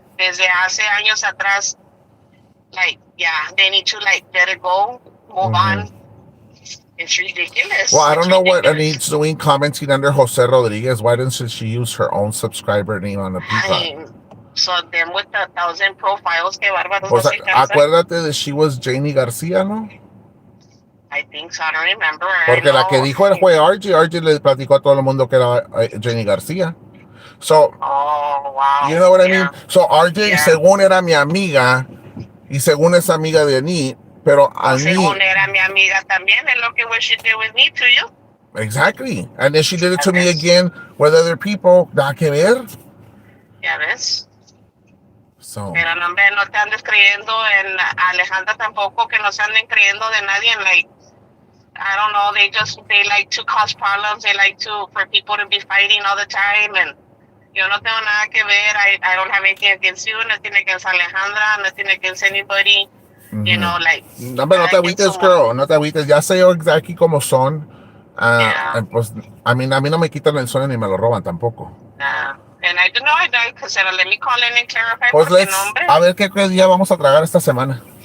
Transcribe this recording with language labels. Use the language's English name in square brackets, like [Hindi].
[Spanish] Desde hace años atrás, [English] like, yeah, they need to, like, let it go, move on. It's ridiculous. Well, I don't know what Anit's doing commenting under Jose Rodriguez. Why doesn't she use her own subscriber name on the Peacock? So them with the 1,000 profiles, [Spanish] que bárbaros. Pues acuérdate [English] that she was [Spanish] Janie Garcia, ¿no? [English] I think so, I don't remember. [Spanish] Porque la que dijo el fue RJ le platicó a todo el mundo que era Janie Garcia. [English] So, oh, wow. You know what I mean? [Spanish] So RJ, según era mi amiga, y según es amiga de Anit, pero Anit... Según era mi amiga también, es lo que [English] she did with me to you. Exactly. And then she did it to me again with other people. [Spanish] Nada que ver. Ya ves. [English] So. [Spanish] Pero no, no te andes creyendo en Alejandra tampoco, que no se anden creyendo de nadie. [English] Like, I don't know, they like to cause problems. They like for people to be fighting all the time. [Spanish] And yo no tengo nada que ver. [English] I don't have anything against you. [Spanish] No tiene [English] against Alejandra. No tiene against anybody. You know, like. [Spanish] No, pero no te agüites, girl. No te agüites. Ya sé yo exactly cómo son. Pues, a mí no me quitan el sueño ni me lo roban tampoco. [English] And I don't know, because let me call in and clarify. [Spanish] Pues a ver qué día vamos a tragar esta semana.